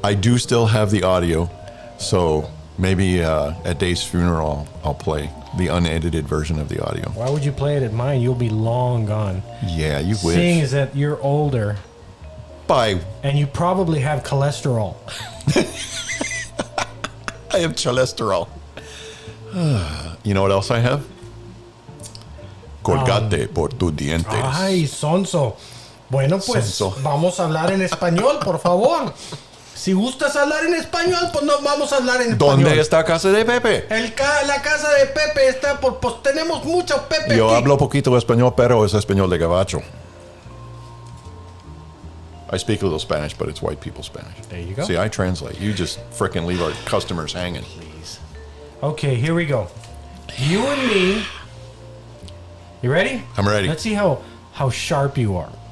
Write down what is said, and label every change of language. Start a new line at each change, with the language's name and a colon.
English: I do still have the audio, so maybe at Dave's funeral I'll play the unedited version of the audio. Why would you play it at mine? You'll be long gone. Yeah, you wish. Seeing is that you're older. Bye. And you probably have cholesterol. I have cholesterol. You know what else I have?
Spanish: Colgate por tus dientes. Ay, sonso. Bueno, pues Sonso. vamos a hablar en español, por favor. Si gustas hablar en español, pues no vamos a hablar en español. ¿Dónde está casa de Pepe? La casa de Pepe está por... Pues tenemos mucho Pepe Yo aquí. hablo poquito español, pero es español de gabacho.
English: I speak a little Spanish, but it's white people Spanish. There you go. See, I translate. You just frickin' leave our customers hanging. Please. Okay, here we go. You and me. You ready? I'm ready. Let's see how sharp you are.